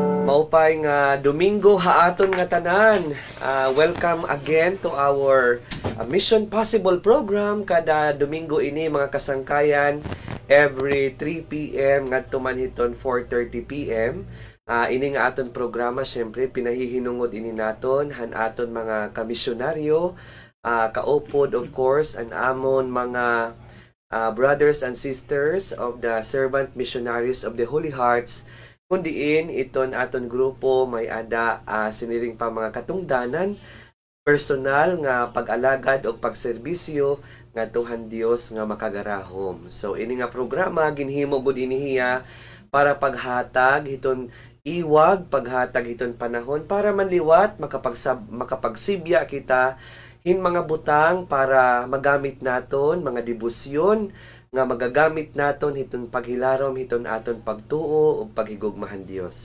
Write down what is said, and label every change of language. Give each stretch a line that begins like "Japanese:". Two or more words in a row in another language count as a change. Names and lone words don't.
Waray: Domingo haaton nga tanan.
English: Welcome again to our
Waray: Mission Possible program kada Domingo ini mga kasangkayan every 3 p.m. ngadto man hiton 4:30 p.m. Ini nga aton programa syempre pinahihinungod ini naton han aton mga kamisyonaryo, kaupod
English: of course
Waray: an amon mga
English: brothers and sisters
Waray: of the Servant Missionaries of the Holy Hearts kundiin iton aton grupo may ada siniring pa mga katungdanan personal nga pag-alagad o pagserbisyo nga tuhan Dios nga makagarahom. So ini nga programa ginhimo gud inihiya para paghatag hiton iwag, paghatag hiton panahon para manliwat makapagsibya kita hin mga butang para magamit naton mga debosyon nga magagamit naton hiton paghilarom hiton aton pagtuo ug paghigugmahan Dios.